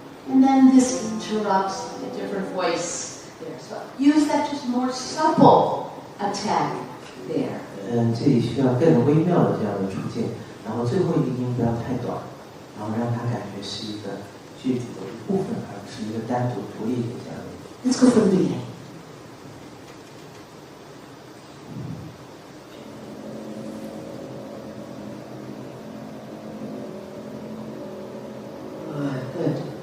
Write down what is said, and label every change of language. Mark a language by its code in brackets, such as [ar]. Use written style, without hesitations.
[en] And then this interrupts a different voice there. So use that just more supple attack there. [zh] 这里需要更微妙的这样的出现，然后最后一个音不要太短，然后让它感觉是一个句子的一部分，而不是一个单独独立的这样的。 [en] Let's go from the beginning. Good.